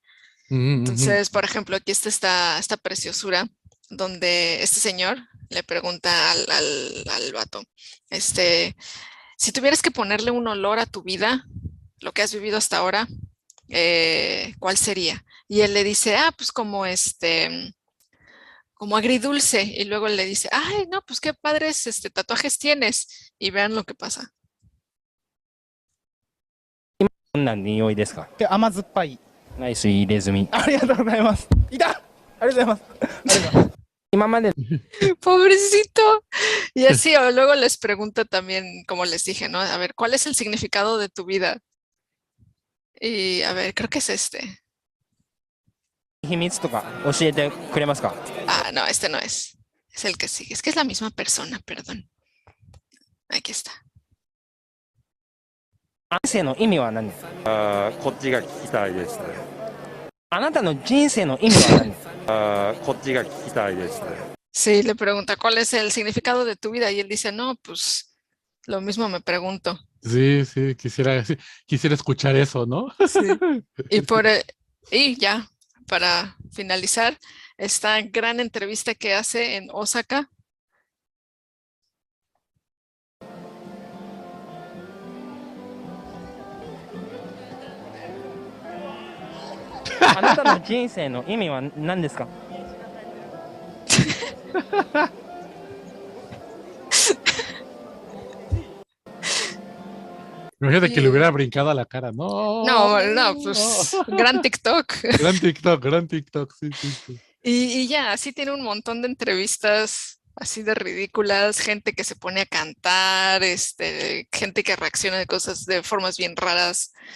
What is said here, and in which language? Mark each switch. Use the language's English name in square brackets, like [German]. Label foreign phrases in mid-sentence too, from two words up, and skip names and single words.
[Spanish] Entonces, por ejemplo, aquí está esta preciosura donde este señor le pregunta al vato, si tuvieras que ponerle un olor a tu vida, lo que has vivido hasta ahora, ¿cuál sería? Y él le dice, pues como agridulce. Y luego le dice, ay, no, pues qué padres tatuajes tienes. Y vean lo que pasa. [Japanese] どんな匂いですか？甘酸っぱい。ナイス入れ墨。ありがとうございます。いた。ありがとうございます。ありがとうございます。今まで [Spanish] Pobrecito. Y así, o luego les pregunta también, como les dije, ¿no? A ver, ¿cuál es el significado de tu vida? Y a ver, creo que es este. [Japanese] 秘密とか教えてくれますか？ [Spanish] No, este no es. Es el que sigue. Es que es la misma persona, perdón. Aquí está. [Japanese] 人生の意味は何ですか？こっちが聞きたいですね。あなたの人生の意味は何ですか？こっちが聞きたいですね。 [Spanish] Sí, le pregunta, ¿cuál es el significado de tu vida? Y él dice, no, pues lo mismo me pregunto. Sí, quisiera escuchar eso, ¿no? Sí. Y ya, para finalizar, esta gran entrevista que hace en Osaka. [Japanese] あなたの人生の意味は何ですか？ [Spanish] Imagínate que le hubiera brincado a la cara. No. No, pues gran TikTok. Gran TikTok, sí. Y ya, así tiene un montón de entrevistas así de ridículas, gente que se pone a cantar, gente que reacciona de cosas de formas bien raras.